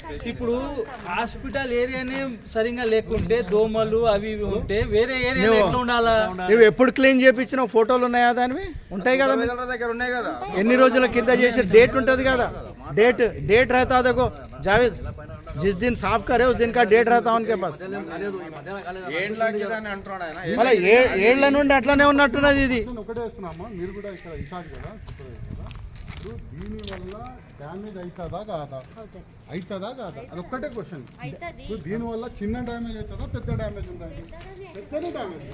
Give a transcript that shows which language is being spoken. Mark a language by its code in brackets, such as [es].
[te] ఇప్పుడు హాస్పిటల్ ఏరియానే సరిగా లేకుంటే దోమలు అవి ఇవి ఉంటే వేరే ఏరియా ఎట్లా ఉండాలా? నువ్వు ఎప్పుడు క్లీన్ చేయించిన ఫోటోలు ఉన్నాయా? దానివి ఉంటాయి కదా. దగ్గర ఉన్నాయి కదా. ఎన్ని రోజుల కింద చేసే డేట్ ఉంటుంది కదా. [hi] डेट रहता है देखो जावेद, जिस दिन साफ करे उस दिन का डेट रहता है उनके पास. [te] మళ్ళీ ఏళ్ల నుండి అట్లనే ఉన్నట్టున్నది ఇది. ఒకటే వేస్తున్నామా, మీరు కూడా ఇక్కడ ఇన్ఛార్జ్ కదా, సూపర్వైజర్ కదా. ఇప్పుడు దీనివల్ల డ్యామేజ్ అవుతుందా కాదా? అవుతుందా కాదా? అదొక్కటే క్వశ్చన్. ఇప్పుడు దీనివల్ల చిన్న డ్యామేజ్ అవుతుందా పెద్ద డ్యామేజ్ ఉందా? పెద్దనే డ్యామేజ్.